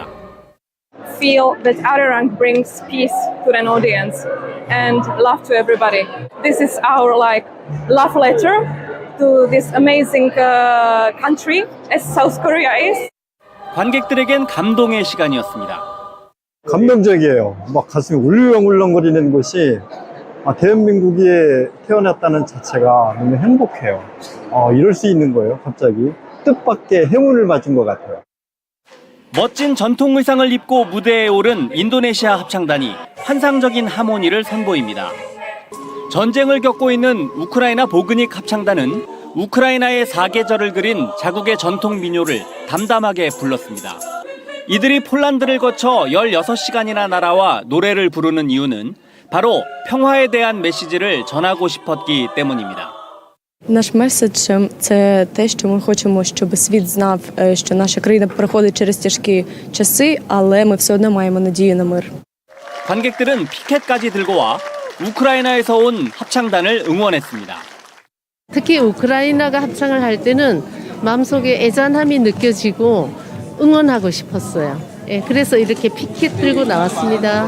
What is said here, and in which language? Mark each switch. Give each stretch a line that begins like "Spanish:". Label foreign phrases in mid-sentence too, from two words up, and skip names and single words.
English: Feel that Arirang brings peace to an audience and love to everybody. This is our love letter to this amazing country as South Korea is.
Korean: 관객들에겐 감동의 시간이었습니다. 감동적이에요. 막 가슴이 울렁울렁거리는 곳이 대한민국에 태어났다는 자체가 너무 행복해요. 이럴 수 있는 거예요, 갑자기. 뜻밖의 행운을 맞은 것 같아요. 멋진 전통 의상을 입고 무대에 오른 인도네시아 합창단이 환상적인 하모니를 선보입니다. 전쟁을 겪고 있는 우크라이나 보그닉 합창단은 우크라이나의 사계절을 그린 자국의 전통 민요를 담담하게 불렀습니다. 이들이 폴란드를 거쳐 16시간이나 날아와 노래를 부르는 이유는 바로 평화에 대한 메시지를 전하고 싶었기 때문입니다.
Ukrainian: Наш меседж – це те, що ми хочемо, щоб світ знав, що наша країна проходить через тяжкі часи, але ми все одно маємо надію на мир.
Korean: 관객들은 피켓까지 들고 와 우크라이나에서 온 합창단을 응원했습니다. 특히 우크라이나가 합창을 할 때는 마음속에 애잔함이 느껴지고 응원하고 싶었어요. 그래서 이렇게 피켓 들고 나왔습니다.